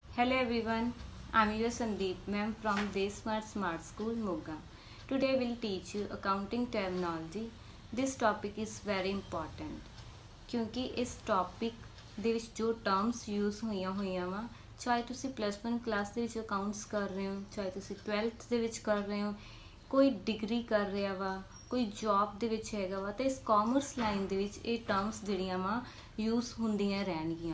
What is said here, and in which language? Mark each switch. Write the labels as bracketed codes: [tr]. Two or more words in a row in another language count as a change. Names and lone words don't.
[en] Hello everyone, I'm your Sandeep ma'am from Desmart Smart School Moga. Today we'll teach you accounting terminology. This topic is very important [hi] क्योंकि इस टॉपिक [pa] ਦੇ ਵਿੱਚ ਜੋ [en] terms use [pa] ਹੋਈਆਂ ਵਾ ਚਾਹੇ ਤੁਸੀਂ +1 ਕਲਾਸ ਦੇ ਵਿੱਚ ਅਕਾਊਂਟਸ ਕਰ ਰਹੇ ਹੋ ਚਾਹੇ ਤੁਸੀਂ 12th ਦੇ ਵਿੱਚ ਕਰ ਰਹੇ ਹੋ ਕੋਈ ਡਿਗਰੀ ਕਰ ਰਿਹਾ ਵਾ ਕੋਈ ਜੌਬ ਦੇ ਵਿੱਚ ਹੈਗਾ ਵਾ ਤੇ ਇਸ [en] commerce line [pa] ਦੇ ਵਿੱਚ ਇਹ ਟਰਮਸ ਜਿਹੜੀਆਂ ਵਾ ਯੂਜ਼ ਹੁੰਦੀਆਂ ਰਹਿਣਗੀਆਂ।